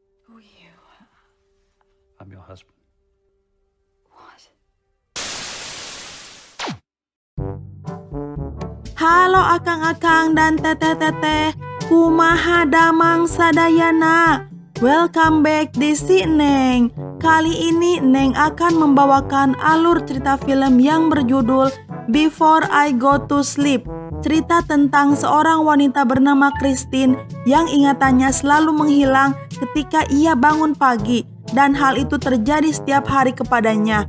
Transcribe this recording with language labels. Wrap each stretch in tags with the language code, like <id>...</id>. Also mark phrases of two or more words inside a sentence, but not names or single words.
<en>Who are you? I'm your husband. What?</en> <su>Halo akang-akang dan teteh-teteh, kumaha damang sadayana.</su> <en>Welcome back di Si Neng.</en> <id>Kali ini Neng akan membawakan alur cerita film yang berjudul Before I Go to Sleep. Cerita tentang seorang wanita bernama Christine yang ingatannya selalu menghilang ketika ia bangun pagi, dan hal itu terjadi setiap hari kepadanya.</id>